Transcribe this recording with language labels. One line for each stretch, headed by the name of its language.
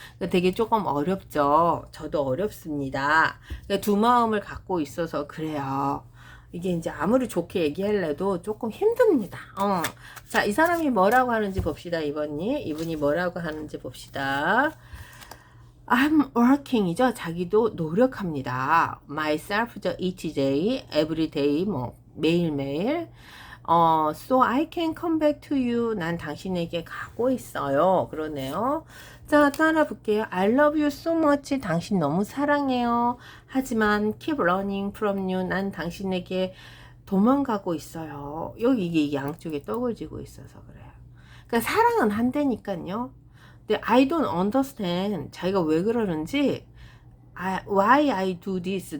Korean: 되게 조금 어렵죠. 저도 어렵습니다. 두 마음을 갖고 있어서 그래요. 이게 이제 아무리 좋게 얘기할래도 조금 힘듭니다. 자, 이 사람이 뭐라고 하는지 봅시다. 이분이 뭐라고 하는지 봅시다.
English: I'm working이죠.
Korean: 자기도 노력합니다.
English: myself each day, every day,
Korean: 뭐 매일매일.
English: So I can come back to you.
Korean: 난 당신에게 가고 있어요. 그러네요. 자, 따라 볼게요.
English: I love you so much.
Korean: 당신 너무 사랑해요. 하지만
English: keep running from you.
Korean: 난 당신에게 도망가고 있어요. 여기 이게 양쪽에 떡을 쥐고 있어서 그래요. 그러니까 사랑은 한다니까요. 근데
English: I don't understand.
Korean: 자기가 왜 그러는지
English: why I do this.